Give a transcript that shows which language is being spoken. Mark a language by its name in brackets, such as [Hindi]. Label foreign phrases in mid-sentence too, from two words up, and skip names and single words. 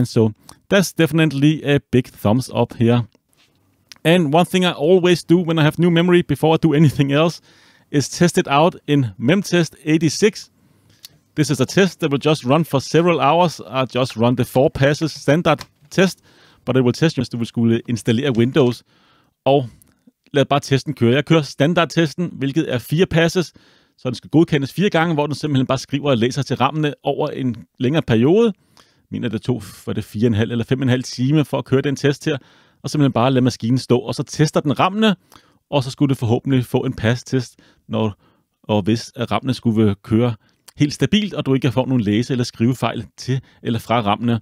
[English] So that's definitely a big thumbs up here. And one thing I always do when I have new memory before I do anything else is test it out in MemTest 86. This is a test that will just run for several hours. I just run the 4 passes standard test, but it will test [Danish] hvis du vil skulle installere Windows. Og lad bare testen køre. Jeg kører standardtesten, hvilket er 4 passes, så den skal godkendes 4 gange, hvor den simpelthen bare skriver og læser til rammene over en længere periode. Jeg mener, det tog for det 4,5 eller 5,5 timer for at køre den test her, og simpelthen bare lade maskinen stå, og så tester den rammene, og så skulle det forhåbentlig få en pass-test, hvis rammene skulle køre helt stabilt, og du ikke får nogen læse- eller skrivefejl til eller fra rammene.